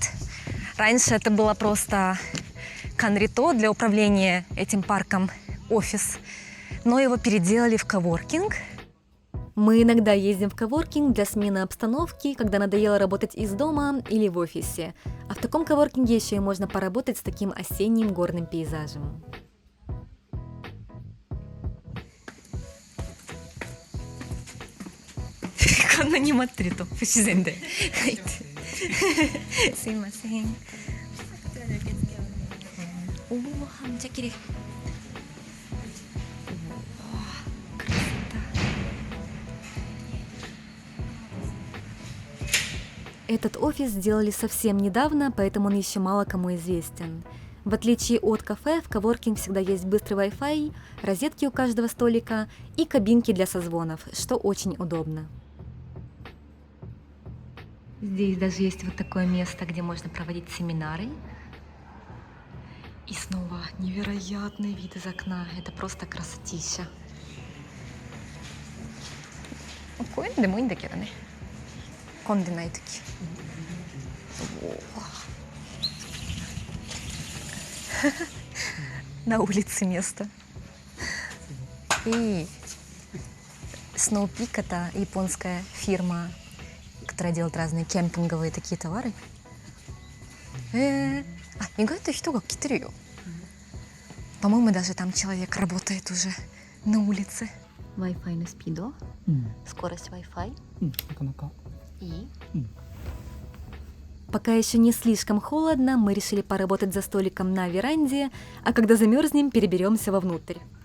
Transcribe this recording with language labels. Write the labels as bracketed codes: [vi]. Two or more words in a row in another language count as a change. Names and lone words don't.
[ru] Раньше это было просто канрито для управления этим парком, офис. Но его переделали в коворкинг. Мы иногда ездим в коворкинг для смены обстановки, когда надоело работать из дома или в офисе. А в таком коворкинге еще и можно поработать с таким осенним горным пейзажем. [ja] こんなに待ってると不自然で。はい。すいません。 [ru] О, красота. Этот офис сделали совсем недавно, поэтому он еще мало кому известен. В отличие от кафе, в коворкинг всегда есть быстрый Wi-Fi, розетки у каждого столика и кабинки для созвонов, что очень удобно. Здесь даже есть вот такое место, где можно проводить семинары. И снова невероятный вид из окна. Это просто красотища. [ja] こういうのでもいいんだけどね。混んでない時。 [ru] На улице место. И Snow Peak — это японская фирма, которая делает разные кемпинговые такие товары. [ja] 意外と人が来てるよ。 [ru] По-моему, даже там человек работает уже на улице. Wi-Fi на спидо. Скорость Wi-Fi. И? Пока еще не слишком холодно, мы решили поработать за столиком на веранде, а когда замерзнем, переберемся вовнутрь.